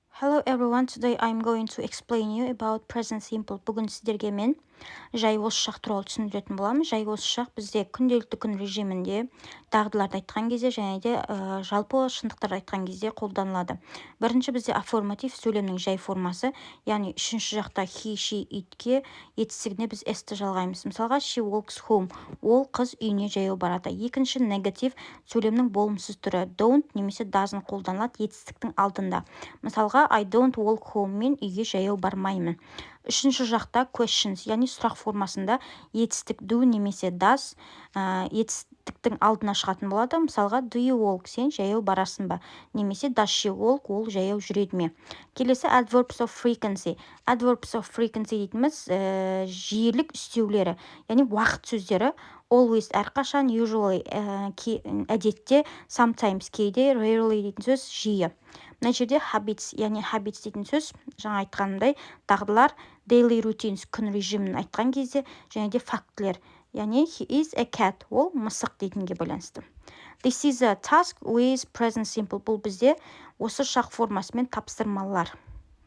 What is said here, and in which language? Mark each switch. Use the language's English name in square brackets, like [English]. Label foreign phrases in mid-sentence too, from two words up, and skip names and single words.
[English] Hello everyone, today I'm going to explain you about present simple. [Kazakh] Бүгін сіздерге мен жай осы шақ туралы түсіндіретін боламын. Жай осы шақ бізде күнделікті күн режимінде дағдыларды айтқан кезде және де жалпы шындықтарды айтқан кезде қолданылады. Бірінші бізде аффирматив сөйлемнің жай формасы, яғни үшінші жақта [English] he, she, [Kazakh] itке етістігіне біз s-ті жалғаймыз. [English] Мысалға she walks home, [Kazakh] ол қыз үйіне жаяу барады. Екінші негатив сөйлемнің болымсыз түрі don't немесе doesn't қолданылады етістіктің алдында. [English] Мысалға I don't walk home, [Kazakh] мен үйге жаяу бармаймын. Үшінші жақта questions, яғни сұрақ формасында етістік do немесе does етістіктің алдына шығатын болады. [English] Мысалға do you walk, [Kazakh] сен жаяу барасың ба? Немесе [English] does she walk, [Kazakh] ол жаяу жүреді ме? Келесі [English] adverbs of frequency. Adverbs of frequency [Kazakh] дейтіміз жиілік үстеулері, яғни уақыт сөздері. Always әрқашан, usually әдетте, sometimes кейде, rarely дейтін сөз жиі. Мына жерде habits, яғни habits дейтін сөз, жаңа айтқанымдай, дағдылар, [English] daily routines, [Kazakh] күн режимін айтқан кезде, және де фактілер, яғни [English] he is a cat, [Kazakh] ол мысық дейтінге байланысты. [English] This is a task with present simple. [Kazakh] Бұл бізде осы шақ формасымен тапсырмалар.